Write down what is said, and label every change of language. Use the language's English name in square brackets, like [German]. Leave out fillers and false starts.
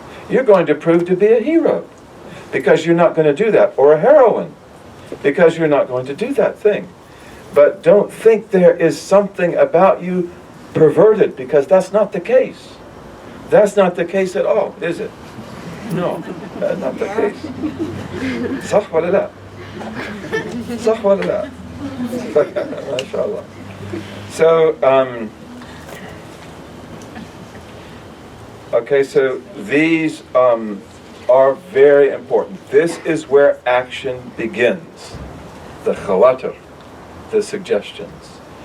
[English] You're going to prove to be a hero because you're not going to do that, or a heroine because you're not going to do that thing. But don't think there is something about you perverted, because that's not the case. That's not the case at all, is it? No, that's not the case. [Arabic] صح ولا لا؟ صح ولا لا؟ MashaAllah. [English] So, okay, so these are very important. This is where action begins. The khawatir, the suggestions.